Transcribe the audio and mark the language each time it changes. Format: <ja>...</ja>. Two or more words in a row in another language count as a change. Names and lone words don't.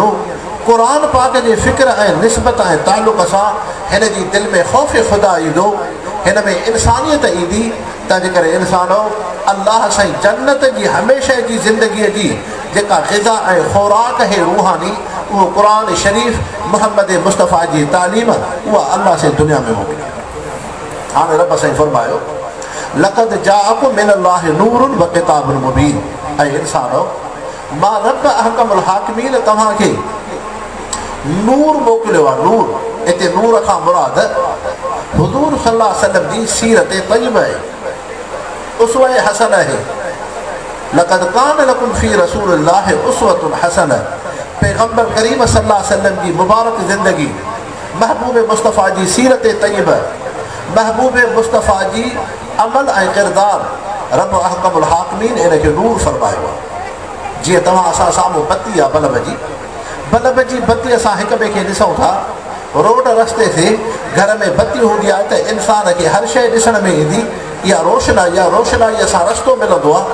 <sd>क़ुरान पाक जे फ़िक्र ऐं निस्बत ऐं ताल्लुक़ सां हिन जी दिलि में ख़ौफ़ ख़ुदा ईंदो, हिन में इंसानियत ईंदी। तंहिंजे करे इंसानो अल्लाह साईं जन्नत जी हमेशह जी ज़िंदगीअ जी जेका ग़िज़ा ऐं ख़ुराक है रूहानी, उहो क़ुरान शरीफ़ मुहम्मद मुस्तफ़ा जी तालीम, उहा अल्लाह से दुनिया में मोकिली। हाणे रब साईं फरमायो</sd> <ar>لقد جاءكم من الله نور وكتاب مبين.</ar> <sd>ऐं इंसानो मां रब</sd> <ar>أحكم الحاكمين</ar> <sd>तव्हांखे नूर मोकिलियो आहे। नूर हिते नूर खां मुराद हुज़ूर</sd> <ar>صلى الله عليه وسلم</ar> <sd>जी सीरत तय्यबा आहे, उसवा हसन आहे।</sd> <ar>لقد كان لكم في رسول الله أسوة حسنة.</ar> <sd>पैगम्बर करीम</sd> <ar>صلى الله عليه وسلم</ar> <sd>जी मुबारक ज़िंदगी, महबूब मुस्तफ़ा जी सीरत तय्यबा, महबूब मुस्तफ़ा जी अमल ऐं किरदार, रब</sd> <ar>أحكم الحاكمين</ar> <sd>इन खे नूर फरमायो आहे। जीअं तव्हां असां साम्हूं बत्ती आहे बल्ब जी बत्ती असां हिक ॿिए खे ॾिसूं था, रोड रस्ते ते घर में बत्ती हूंदी आहे त इंसान खे हर शइ ॾिसण में ईंदी, इहा रोशनाईअ सां रस्तो मिलंदो आहे।</sd>